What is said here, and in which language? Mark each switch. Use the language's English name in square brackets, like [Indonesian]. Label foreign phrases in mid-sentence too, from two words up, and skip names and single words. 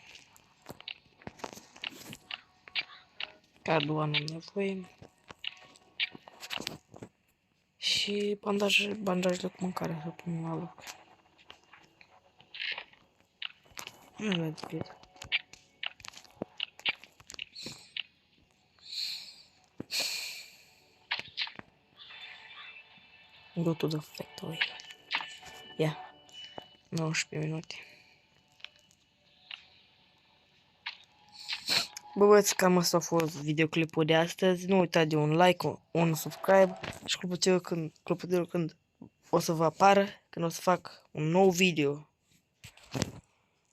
[Romanian] Cardul am nevoie. Și bandajele cu mâncare să pun la loc. Nu mai depinde. [English] Go to the factory. [Romanian] Ia. 19 minute. Bă, băieți, cam asta a fost videoclipul de astăzi. Nu uitați de un like, un subscribe și clopoțelul când o să vă apară, când o să fac un nou video.